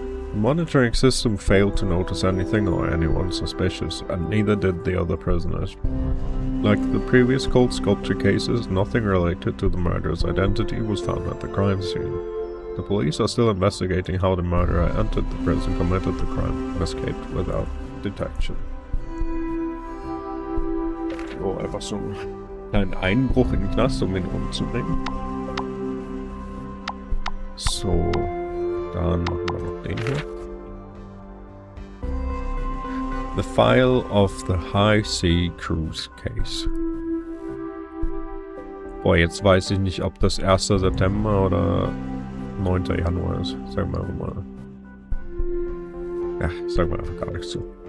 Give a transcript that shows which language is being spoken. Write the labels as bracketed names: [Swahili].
[English] The monitoring system failed to notice anything or anyone suspicious, and neither did the other prisoners. Like the previous cold sculpture cases, nothing related to the murderer's identity was found at the crime scene. The police are still investigating how the murderer entered the prison, committed the crime, and escaped without detection. [German] Oh, einfach so einen kleinen Einbruch in den Knast, um ihn umzubringen. So, dann machen wir noch den hier. [English] The file of the High Sea Cruise Case. [German] Boah, jetzt weiß ich nicht, ob das 1. September oder 9. Januar ist. Sagen wir mal. Ja, sagen wir einfach gar nichts zu.